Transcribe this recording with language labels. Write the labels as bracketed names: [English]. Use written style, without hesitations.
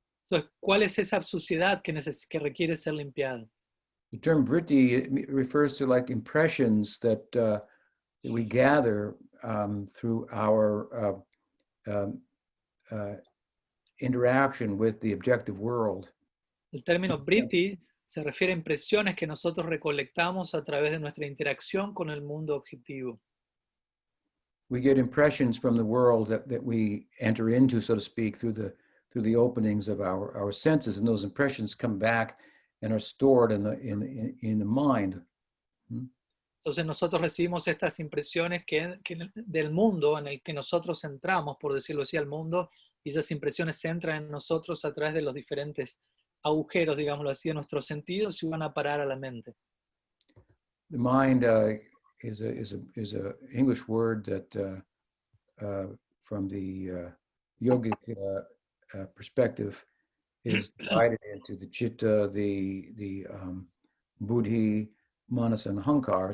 [Spanish] Entonces, ¿cuál es esa suciedad que requiere ser limpiada? [English] The term vritti refers to like impressions that we gather through our interaction with the objective world. [Spanish] El término vritti se refiere a impresiones que nosotros recolectamos a través de nuestra interacción con el mundo objetivo. [English] We get impressions from the world that we enter into, so to speak, through the openings of our senses, and those impressions come back and are stored in the mind. [Spanish] Entonces nosotros recibimos estas impresiones del mundo en el que nosotros entramos, por decirlo así, al mundo, y esas impresiones entran en nosotros a través de los diferentes agujeros, digámoslo así, de nuestros sentidos y van a parar a la mente. [English] The mind is a English word that from the yogic perspective is divided into the chitta, the buddhi, manas, and ahankar.